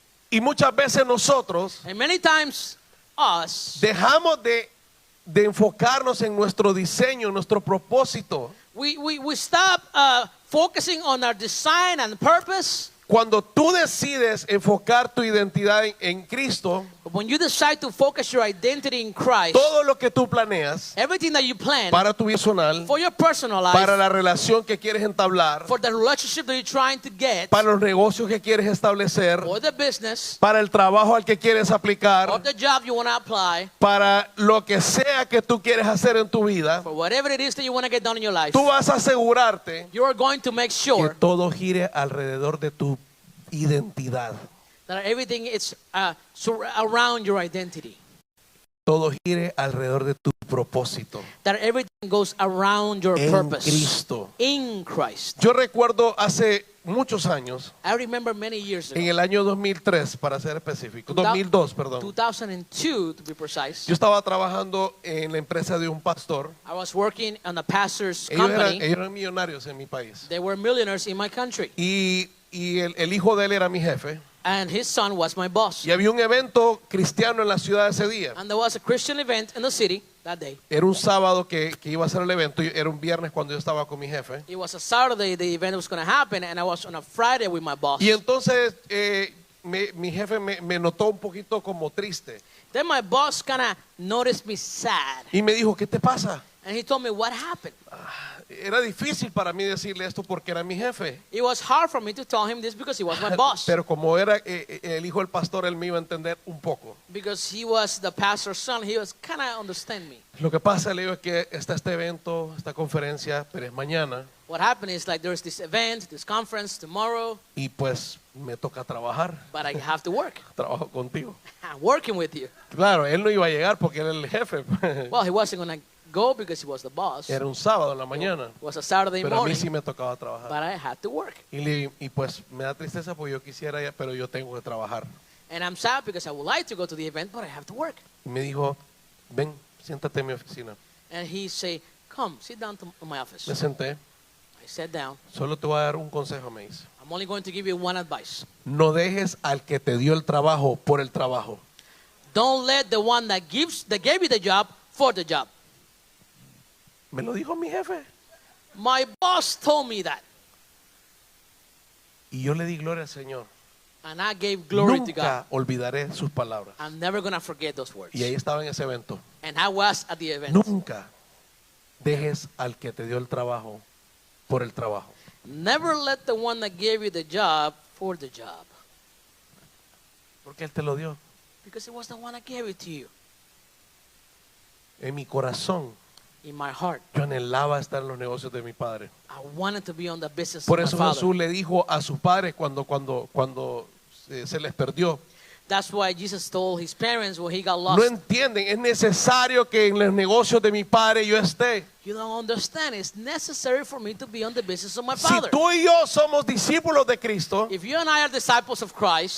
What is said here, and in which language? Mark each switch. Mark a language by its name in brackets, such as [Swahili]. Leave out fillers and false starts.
[Spanish] Y muchas veces nosotros [English] And many times us [Spanish] dejamos de enfocarnos en nuestro diseño, nuestro propósito. [English] we stop focusing on our design and purpose. [Spanish] Cuando tú decides enfocar tu identidad en Cristo, [English] When you decide to focus your identity in Christ, [Spanish] todo lo que tú planeas [English] everything that you plan [Spanish] para tu personal, [English] for your personal life, [Spanish] para la relación que quieres entablar, [English] for the relationship that you're trying to get, [Spanish] para los negocios que quieres establecer, [English] or the business, [Spanish] para el trabajo al que quieres [English] or [Spanish] aplicar, [English] the job you want to apply, [Spanish] para lo que sea que tú quieres hacer en tu vida, [English] for whatever it is that you want to get done in your life, [Spanish] tú vas a asegurarte [English] you are going to make [Spanish] que [English] sure [Spanish] todo gire alrededor de tu identidad. [English] that everything is around your identity, [Spanish] Todo gire alrededor de tu propósito [English] that everything goes around your [Spanish] en [English] purpose [Spanish] Cristo. [English] in Christ. [Spanish] Yo recuerdo hace muchos años, [English] I remember many years ago, [Spanish] en el año 2003 para ser específico, 2002, perdón. [English] 2002 to be precise. [Spanish] Yo estaba trabajando en la empresa de un pastor. [English] I was working on a pastor's [Spanish] Ellos [English] company. [Spanish] eran millonarios en mi país. [English] They were millionaires in my country, [Spanish] Y el hijo de él era mi jefe. [English] and his son was my boss. [Spanish] Y había un evento cristiano en la ciudad ese día. [English] And there was a Christian event in the city that day. [Spanish] Era un sábado que iba a ser el evento. Era un viernes cuando yo estaba con mi jefe. [English] It was a Saturday the event was going to happen, and I was on a Friday with my boss. [Spanish] Y entonces mi jefe me notó un poquito como triste. [English] Then my boss kind of noticed me sad, [Spanish] Y me dijo, ¿qué te pasa? [English] and he told me what happened. [Spanish] Era difícil para mí decirle esto porque era mi jefe. [English] It was hard for me to tell him this because he was my boss. [Spanish] Pero como era el hijo del pastor, él me iba a entender un poco. [English] Because he was the pastor's son, he was kind of understand me. [Spanish] Lo que pasa, le digo, es que está este evento, esta conferencia, pero es mañana. [English] What happened is like there's this event, this conference tomorrow, [Spanish] Y pues me toca trabajar. [English] but I have to work. [Spanish] Trabajo contigo. [English] I'm working with you. [Spanish] Claro, él no iba a llegar porque era el jefe. [English] Well, he wasn't going to go because he was the boss. [Spanish] Era un sábado en la mañana. [English] It was a Saturday [Spanish] Pero a mí [English] morning, [Spanish] sí me tocaba trabajar. [English] but I had to work. [Spanish] Y pues me da tristeza porque yo quisiera ir, pero yo tengo que trabajar. [English] And I'm sad because I would like to go to the event, but I have to work. [Spanish] Y me dijo, ven, siéntate en mi oficina. [English] And he say, come, sit down to my office. [Spanish] Me senté. [English] I sat down. [Spanish] Solo te voy a dar un consejo, me dice. [English] I'm only going to give you one advice. [Spanish] No dejes al que te dio el trabajo por el trabajo. [English] Don't let the one that gave you the job for the job. [Spanish] Me lo dijo mi jefe. [English] My boss told me that, [Spanish] Y yo le di gloria al Señor. [English] and I gave glory to God. [Spanish] Nunca olvidaré sus palabras. [English] I'm never going to forget those words. [Spanish] Y ahí estaba en ese evento. [English] And I was at the event. [Spanish] Nunca dejes al que te dio el trabajo por el trabajo. [English] Never let the one that gave you the job for the job, [Spanish] Porque Él te lo dio. [English] because it was the one that gave it to you. [Spanish] En mi corazón, [English] In my heart, [Spanish] yo anhelaba estar en los negocios de mi padre. [English] I wanted to be on the business [Spanish] Por [English] of [Spanish] eso [English] my father. [Spanish] Jesús le dijo a sus padres cuando se les perdió. [English] That's why Jesus told his parents when he got [Spanish] No [English] lost. [Spanish] entienden, es necesario que en los negocios de mi padre yo esté. [English] You don't understand. It's necessary for me to be on the business of my [Spanish] Si [English] father. [Spanish] tú y yo somos discípulos de Cristo, [English] If you and I are disciples of Christ,